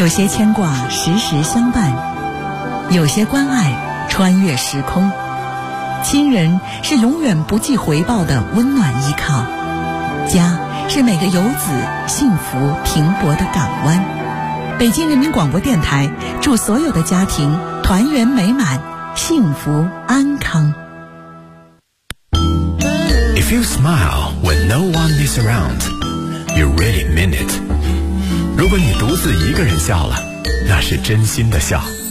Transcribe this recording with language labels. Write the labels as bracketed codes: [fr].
[zh] 有些牵挂时时相伴，有些关爱穿越时空，亲人是永远不计回报的温暖依靠，家是每个游子幸福停泊的港湾。北京人民广播电台祝所有的家庭团圆美满，幸福安康。 [en] you smile when no one is around, you really mean it. [zh] 如果你独自一个人笑了，那是真心的笑。